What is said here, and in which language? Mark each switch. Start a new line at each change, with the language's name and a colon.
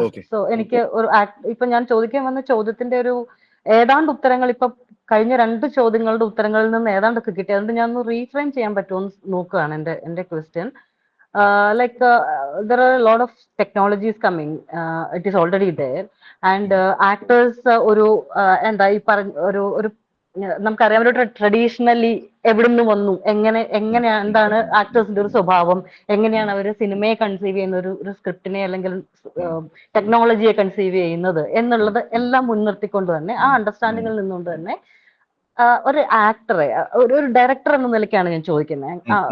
Malayalam: So എനിക്ക് ഇപ്പൊ ഞാൻ ചോദിക്കാൻ വന്ന ചോദ്യത്തിന്റെ ഏതാണ്ട് ഉത്തരങ്ങൾ ഇപ്പൊ കഴിഞ്ഞ 2 ചോദ്യങ്ങളുടെ ഉത്തരങ്ങളിൽ നിന്ന് ഏതാണ്ടൊക്കെ കിട്ടി. അതുകൊണ്ട് ഞാൻ ഒന്ന് റീഫ്രെയിം ചെയ്യാൻ പറ്റുമോ നോക്കുകയാണ് എന്റെ question.
English: there are a lot of technologies coming. It is already there, and actors
Malayalam: ഒരു എന്താ ഈ പറഞ്ഞ ഒരു നമുക്കറിയാം ഒരു ട്രഡീഷണലി എവിടെ നിന്ന് വന്നു, എങ്ങനെയാണ് എന്താണ് ആക്ടേഴ്സിന്റെ ഒരു സ്വഭാവം, എങ്ങനെയാണ് അവർ സിനിമയെ കൺസീവ് ചെയ്യുന്ന ഒരു സ്ക്രിപ്റ്റിനെ അല്ലെങ്കിൽ ടെക്നോളജിയെ കൺസീവ് ചെയ്യുന്നത് എന്നുള്ളത് എല്ലാം മുൻനിർത്തിക്കൊണ്ട് തന്നെ ആ അണ്ടർസ്റ്റാൻഡിങ്ങിൽ നിന്നുകൊണ്ട് തന്നെ ഒരു ആക്ടറെ ഒരു ഡയറക്ടർ എന്ന നിലയ്ക്കാണ് ഞാൻ ചോദിക്കുന്നത്.